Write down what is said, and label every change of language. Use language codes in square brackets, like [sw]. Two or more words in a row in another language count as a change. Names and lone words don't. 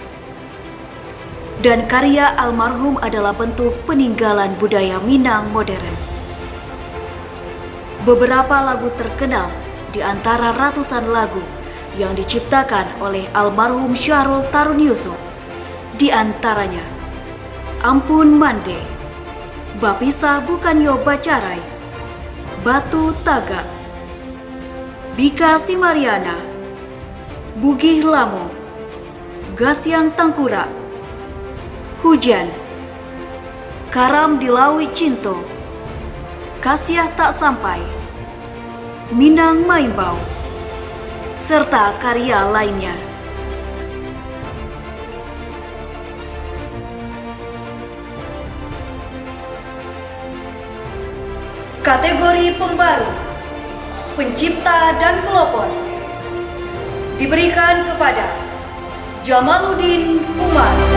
[id] Dan karya almarhum adalah bentuk peninggalan budaya Minang modern. Beberapa lagu terkenal di antara ratusan lagu yang diciptakan oleh almarhum Syahrul Tarun Yusuf, di antaranya Ampun Mande, Bapisa Bukan Yo Bacarai, Batu Taga, Bika Simariana, Bugih Lamo, Gasyang Tangkura, Hujan, Karam di Lawi Cinto, Kasiah Tak Sampai, Minang Maimbau, serta karya lainnya. Kategori pembaru, pencipta dan pelopor diberikan kepada Jamaluddin Umar.